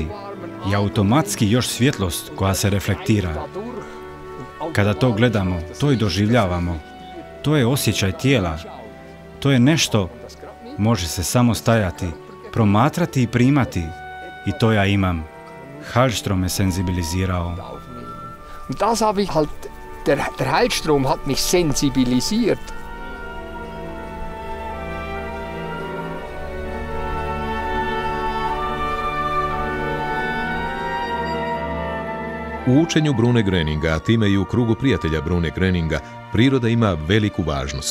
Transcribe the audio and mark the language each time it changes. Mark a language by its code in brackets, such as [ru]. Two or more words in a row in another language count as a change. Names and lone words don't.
[hr] I automatski još svjetlost koja se reflektira. Kada to gledamo, to i doživljavamo. To je osjećaj tijela. To je nešto, može se samo stajati, promatrati i primati. I to ja imam. Hallström me senzibilizirao. [de] Der Hallström hat mich sensibilisiert. [hr] U učenju Brune Gröninga, a time i u krugu prijatelja Brune Gröninga, priroda ima veliku važnost.